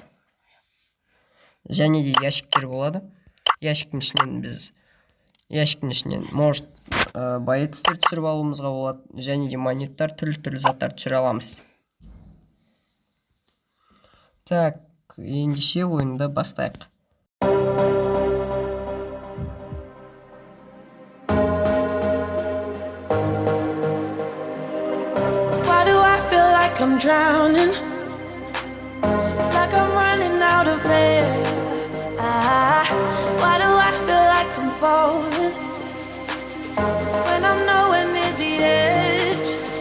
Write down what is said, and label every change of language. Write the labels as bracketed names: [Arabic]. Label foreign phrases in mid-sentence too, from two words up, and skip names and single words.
[Kazakh] Және де ящиктер болады. Ящиктің ішінен может боецтер түсіріп алуымызға болады. Және де монеттар, түрлі заттар түсіре аламыз. Так, ендеше ойынды бастайық. [English] I'm drowning, like I'm running out of air. Why do I feel like I'm falling when I'm nowhere near the edge?